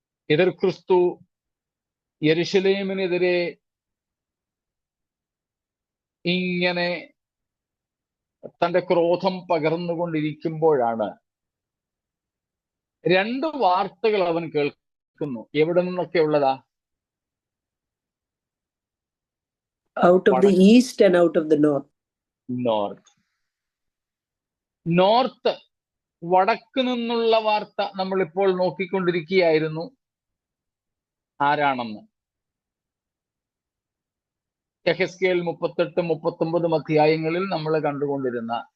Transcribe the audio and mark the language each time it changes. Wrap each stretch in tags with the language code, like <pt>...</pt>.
<ml>എതിർ ക്രിസ്തു യെരുശലേമിനെതിരെ ഇങ്ങനെ തന്റെ ക്രോധം പകർന്നുകൊണ്ടിരിക്കുമ്പോഴാണ് 2 വാർത്തകൾ അവൻ കേൾക്കുന്നു. എവിടെ നിന്നൊക്കെ ഉള്ളതാ?</ml> <en>Out of the east and out of the north.</en> <ml>North, വടക്ക് നിന്നുള്ള വാർത്ത നമ്മളിപ്പോൾ നോക്കിക്കൊണ്ടിരിക്കുകയായിരുന്നു. ആരാണെന്ന് യെഹെസ്കേൽ 38, 39 അധ്യായങ്ങളിൽ നമ്മൾ കണ്ടുകൊണ്ടിരുന്ന</ml>